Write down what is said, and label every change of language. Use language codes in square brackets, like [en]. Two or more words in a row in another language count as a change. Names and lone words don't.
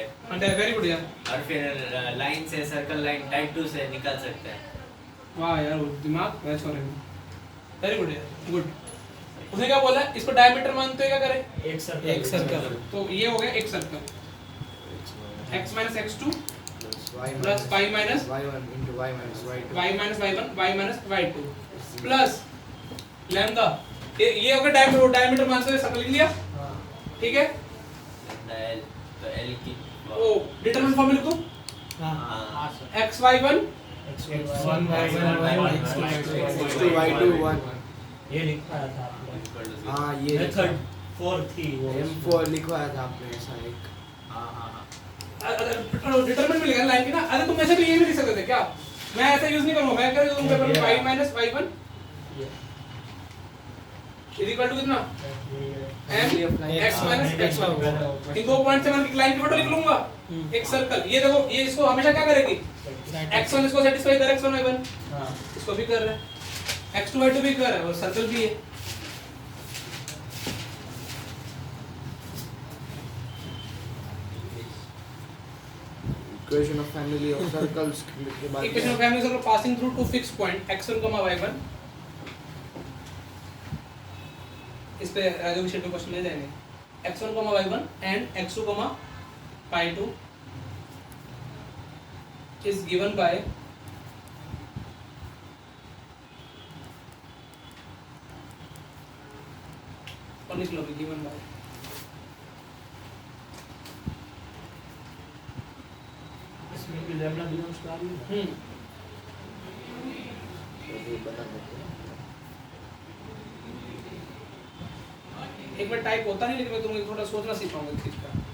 [en] very good यार [hi] और फिर लाइन से [en] circle line type 2 [hi] से निकाल सकते हैं वाह यार वो दिमाग वैसे हो रहा है [en] very good [hi] यार गुड उसने क्या बोला इसको डायमीटर मानते हो क्या करें एक सर्कल तो ये हो गया एक सर्कल [en] x minus x2 plus y minus y1 into y minus y2 y minus y1 y minus y2 plus [hi] लैम्डा ये हो गया डायमीटर मानते हुए सर्कल लिख लिया हां ठीक है L तो L की ओ [en] determinant form [hi] लिख दो हाँ [en] x y1 x1 x2 y2 1 [hi] ये लिखा था आपने हाँ ये मेथड 4 थी वो M4 लिखवाया था आपने ऐसा एक। डिटरमिनेंट में लिखा लाइन की ना अरे तुम ऐसे भी ये भी लिख सकते थे क्या मैं ऐसा यूज नहीं करूंगा मैं कह रहा हूं पेपर में [en] y minus y1 is equal to [hi] कितना [en] m x minus x1 [hi] इन 2 पॉइंट से मैं एक लाइन की फोटो लिख लूंगा एक सर्कल ये देखो ये इसको हमेशा क्या करेगी x1 इसको सेटिस्फाई कर [en] x1 y1 [hi] हां इसको भी कर रहा है [en] x2 y2 [hi] भी कर रहा है और सर्कल भी है [en] equation of family of circles [hi] के बाद [en] equation of family circle passing through two fix point x1, y1 [hi] इस पे राजू के शीट में क्वेश्चन ले जाएंगे [en] x1, y1 and x2, y2 is given by [hi] और लिख लो [en] given by [hi] इसमें भी [en] lambda belongs to R U [hi] एक बार टाइप होता नहीं लेकिन मैं तुम्हें थोड़ा सोचना सिखाऊंगा इस चीज का